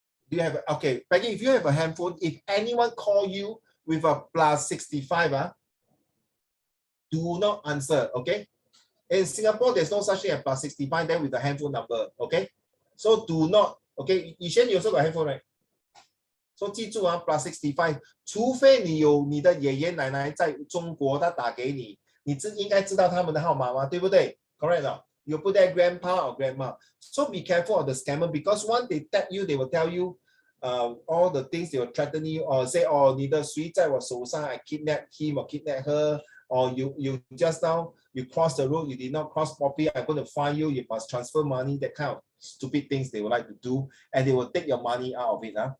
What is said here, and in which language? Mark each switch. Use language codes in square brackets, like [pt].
[en] Do you have okay, Peggy, if you have a handphone, if anyone call you with a +65, do not answer. Okay. In Singapore, there's no such thing as +65 then with the handphone number. Okay. So do not, okay, Yishan, you also got handphone, right? [zh] So 记住+65， 除非你有你的爷爷奶奶在中国，他打给你，你应该知道他们的号码吗？对不对 ？ [en] Correct [zh] 啊。 [en] You put that grandpa or grandma. So be careful of the scammer because once they tap you, they will tell you all the things they will threaten you or say, oh, [zh] 你的谁在我手上 [en] I kidnap him or kidnap her, or you just now you cross the road, you did not cross properly, I'm going to fine you, you must transfer money, that kind of stupid things they would like to do, and they will take your money out of it.